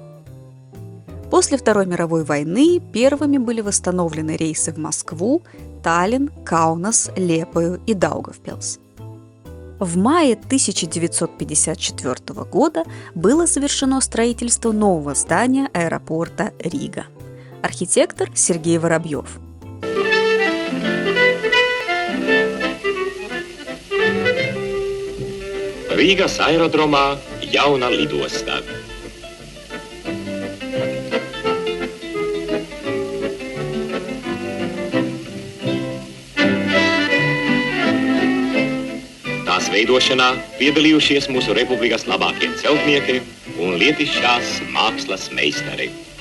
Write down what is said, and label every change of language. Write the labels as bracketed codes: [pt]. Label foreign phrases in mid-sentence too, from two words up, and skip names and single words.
[ru] После Второй мировой войны первыми были восстановлены рейсы в Москву, Таллин, Каунас, Лепою и Даугавпилс. В мае 1954 года было завершено строительство нового здания аэропорта Рига. Архитектор Сергей Воробьев. [lv] Rīgas aerodromā jauna lidosta. Tās veidošanā piedalījušies mūsu republikas labākie celtnieki un lietišķās mākslas meistari.